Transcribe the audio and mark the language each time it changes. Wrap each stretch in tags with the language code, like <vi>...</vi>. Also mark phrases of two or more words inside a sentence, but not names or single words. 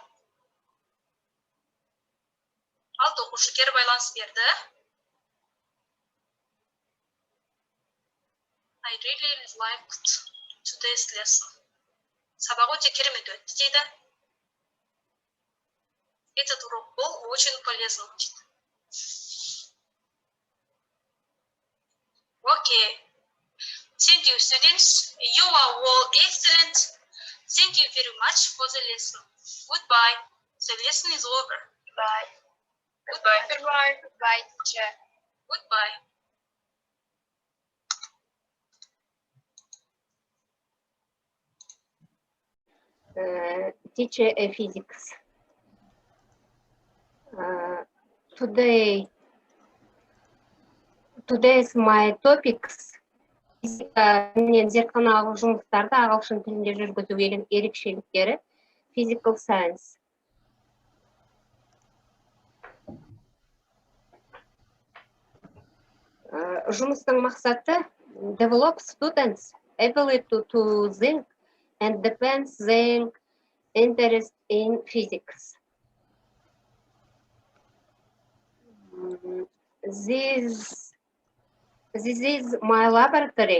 <kk>6 оқушы кері байланыс берді.</kk> <en>I really liked today's lesson.</en> <kk>Сабақ өте керемет өтті дейді.</kk> <ru>Этот урок был очень полезным.</ru> <en>Okay. Thank you, students. You are all excellent. Thank you very much for the lesson. Goodbye. The lesson is over. Goodbye. Goodbye. Goodbye. Goodbye, teacher. Goodbye. Teacher physics. Today's my topics.</en> <kk>Мен зертханалық жұмыстарды ағылшын тілінде жүргізу ерекшеліктері.</kk> <en>Physical science.</en> <kk>Жұмыстың мақсаты</kk> <en>develop students ability to think and depends their interest in physics. This is my laboratory.</en>